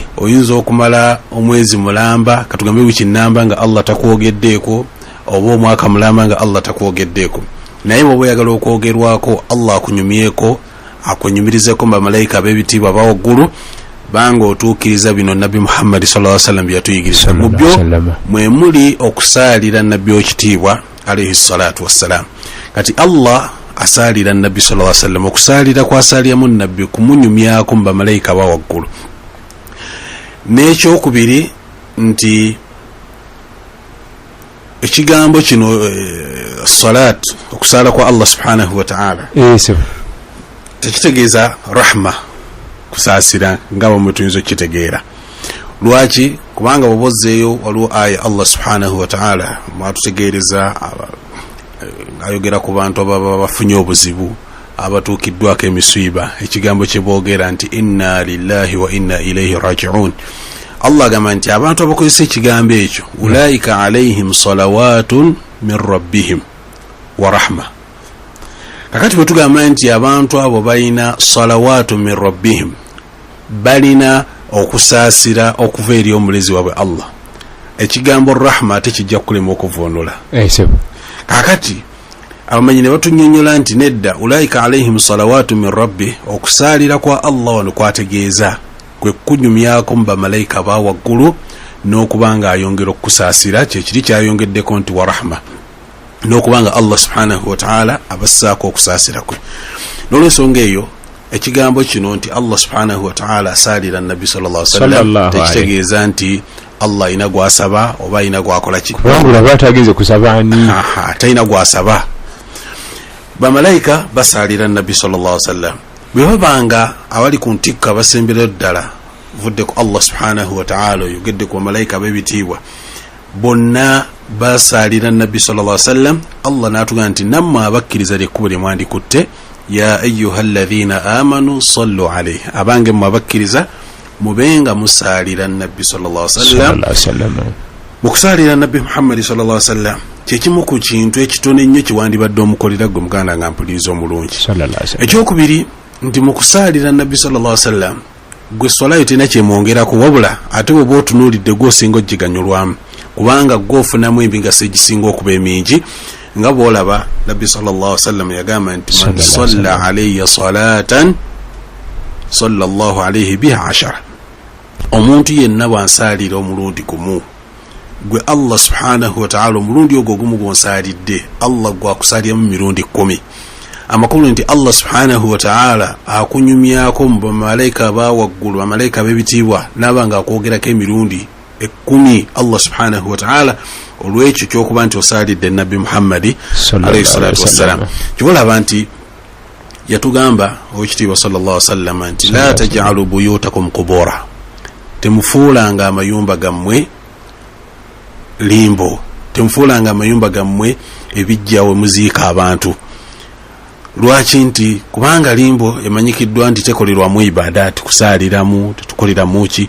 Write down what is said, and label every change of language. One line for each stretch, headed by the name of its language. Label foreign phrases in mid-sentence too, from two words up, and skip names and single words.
Ganda: Oyinza okumala omwezi mulamba, katugambe wiki nnamba nga Allah takwogeddeeko, oba omwaka mulamba nga Allah takwogeddeeko. Naye bw'oba oyagala okwogerwako Allah akunyumyeko, akwenyumirizeko mu bamalayika b'ebitiibwa aba waggulu, banga otuukiriza bino nabbi Muhammad
Arabic: صلى الله عليه وسلم
Ganda: byatuyigiriza. Mu byo mwe muli okusaalira nabbi okitiibwa
Arabic: عليه الصلاة والسلام.
Ganda: Kati Allah asalira nabbi
Arabic: صلى الله عليه وسلم
Ganda: okusalira kwasaliramu nabbi kumunyumyako mu bamalayika ba waggulu. N'ekyokubiri nti ekigambo kino salat okusala kwa
Arabic: الله سبحانه وتعالى
Ganda: tekitegeeza rahma kusaasira nga bwe tuyinza okitegeera. Lwaki? Kubanga bw'ozzeeyo waliwo aya
Arabic: الله سبحانه وتعالى
Ganda: mwatutegeereza ayogera ku bantu ababa bafunye obuzibu abatuukiddwako emiswiba, ekigambo kye boogera nti
Arabic: إنا لله وإنا إليه راجعون.
Ganda: Allah agamba nti abantu abakozesa ekigambo ekyo
Arabic: أولئك عليهم صلوات من ربهم ورحمة.
Ganda: Kakati bwe tugamba nti abantu abo balina
Arabic: صلوات من ربهم,
Ganda: balina okusaasira okuva eri omulezi waabwe Allah, ekigambo rahma tekijja kulema okuvunula. Kakati abamanyi ne batunyonyola nti nedda
Arabic: أولئك عليهم صلوات من ربي,
Ganda: okusaalira kwa Allah wano kwategeeza kwe kunyumyako mu bamalayika ba waggulu n'okubanga ayongera okusaasira, kyekiri kyayongeddeko nti
Arabic: ورحمة,
Ganda: n'okubanga
Arabic: الله سبحانه وتعالى
Ganda: abassaako okusaasira kwe. N'olwensonga eyo ekigambo kino nti
Arabic: الله سبحانه وتعالى
Ganda: asaalira nabbi
Arabic: صلى الله عليه وسلم
Ganda: tekitegeeza nti Allah ina gwasaba oba ina gwakola ki, kubanga batageze kusaba ani tayina gwasaba. Bamalayika basaalira nabbi
Arabic: صلى الله عليه وسلم
Ganda: bwe babanga abali ku ntikka basembera ddala vudde ku
Arabic: الله سبحانه وتعالى
Ganda: oyogedde ku bamalayika b'ebitiibwa bonna basaalira nabbi
Arabic: صلى الله عليه وسلم.
Ganda: Allah n'atugamba nti nammwe abakkiriza lyekkubo lye mwandikutte
Arabic: يا أيها الذين آمنوا صلوا عليه,
Ganda: abange mmwe abakkiriza mubenga musaalira nabbi
Arabic: صلى الله عليه وسلم.
Ganda: Mukusaalira nabbi Muhammad
Arabic: صلى الله عليه وسلم
Ganda: kyekimu ku kintu ekitone ennyo kiwandibadde omukolera gwe muganda nga mpuliriza omulungi. Ekyokubiri nti mukusaalira nabbi
Arabic: صلى الله عليه وسلم
Ganda: gwe swalayo tena kyemwongerako, wabula ate bwe bw'otunuulidde gw'osinga ogiganyulwamu, kubanga gw'ofunamu emigaso egisinga okuba emingi. Nga bw'olaba nabbi
Arabic: صلى الله عليه وسلم
Ganda: yagamba nti
Arabic: من صلى علي صلاة صلى الله عليه بها 10,
Ganda: omuntu yenna bwansaalira omulundi gumu gwe
Arabic: الله سبحانه وتعالى
Ganda: omulundi ogwo gumu gwonsaalidde Allah gwakusaaliramu mirundi 10. Amakulu nti
Arabic: الله سبحانه وتعالى
Ganda: akunyumyako mu bamalayika ba waggulu, bamalayika b'ebitiibwa n'abanga akwogerako emirundi 10
Arabic: الله سبحانه وتعالى
Ganda: olw'ekyo kyokuba nti osaalidde nabbi Muhammadi
Arabic: عليه الصلاة والسلام.
Ganda: Kibolaba nti yatugamba owekitiibwa
Arabic: صلى الله عليه وسلم
Ganda: nti
Arabic: لا تجعلوا بيوتكم قبورا,
Ganda: temufuulanga amayumba gammwe limbo, temufuulanga amayumba gammwe ebijjawe muziika abantu. Lwaki? Nti kubanga limbo emanyikiddwa nti tekolerwamu ibadaati, kusaaliramu, tetukoleramu ki.